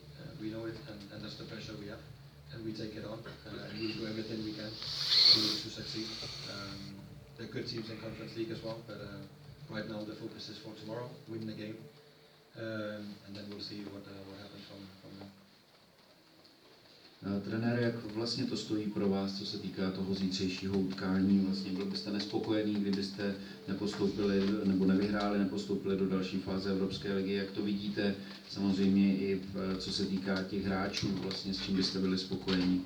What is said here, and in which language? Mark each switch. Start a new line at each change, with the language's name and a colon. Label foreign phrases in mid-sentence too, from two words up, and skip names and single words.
English: We know it, and that's the pressure we have, and we take it on, and we do everything we can to succeed. There are good teams in Conference League as well, but right now the focus is for tomorrow, win the game, and then we'll see what happens from there.
Czech: Trenére, jak vlastně to stojí pro vás, co se týká toho zítřejšího utkání? Vlastně byl byste nespokojený, kdybyste nepostoupili nebo nepostoupili do další fáze Evropské ligy? Jak to vidíte? Samozřejmě i co se týká těch hráčů, vlastně s čím byste byli spokojení?